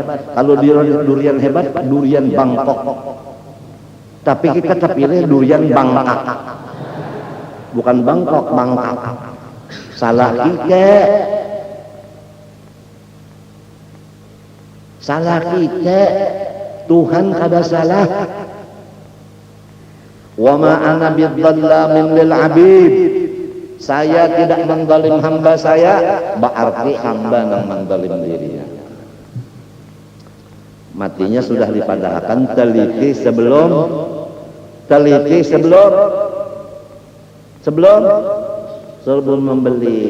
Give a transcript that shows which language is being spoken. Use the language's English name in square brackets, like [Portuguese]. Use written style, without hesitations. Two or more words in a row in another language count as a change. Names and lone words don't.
[Banjar] Kalau durian hebat, durian Bangkok. Tapi kita pilih durian Bangkak. Bukan Bangkok, Bangkak. Salah kike. Salah kike. Tuhan kada salah. [Arabic] وما أنا بظلام للعبيد. [Indonesian] Saya tidak menzalim hamba saya, berarti hamba yang menzalim dirinya. [Banjar] Matinya sudah dipadahkan, teliti sebelum membeli.